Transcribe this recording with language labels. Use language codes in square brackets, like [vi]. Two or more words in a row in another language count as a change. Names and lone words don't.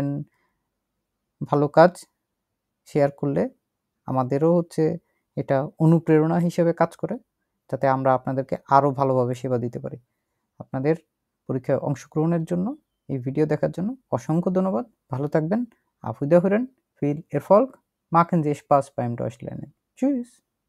[bn] ভালো কাজ শেয়ার করলে আমাদেরও হচ্ছে এটা অনুপ্রেরণা হিসেবে কাজ করে, যাতে আমরা আপনাদেরকে আরও ভালোভাবে সেবা দিতে পারি। আপনাদের পরীক্ষায় অংশগ্রহণের জন্য এই ভিডিও দেখার জন্য অসংখ্য ধন্যবাদ। ভালো থাকবেন। [de] Auf Wiederhören, viel Erfolg, machen Sie Spaß beim Deutschlernen. Tschüss.